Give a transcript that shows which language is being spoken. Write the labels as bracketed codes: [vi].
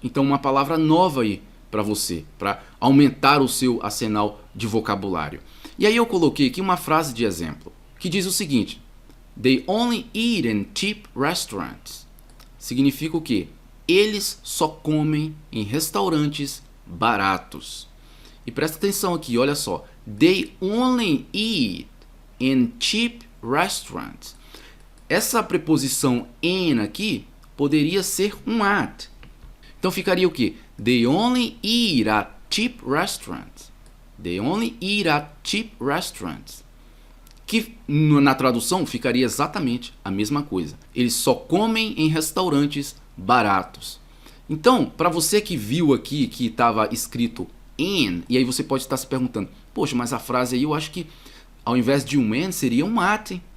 [pt] Então uma palavra nova aí para você, para aumentar o seu arsenal de vocabulário. E aí eu coloquei aqui uma frase de exemplo, que diz o seguinte: [en] They only eat in cheap restaurants. [pt] Significa o quê? Eles só comem em restaurantes baratos. E presta atenção aqui, olha só. [en] They only eat in cheap restaurants. [pt] Essa preposição in aqui poderia ser um at. Então ficaria o quê? [en] They only eat at cheap restaurants. They only eat at cheap restaurants. [pt] Que na tradução ficaria exatamente a mesma coisa. Eles só comem em restaurantes baratos. Então, para você que viu aqui que estava escrito in, e aí você pode estar se perguntando, poxa, mas a frase aí eu acho que ao invés de um in seria um at.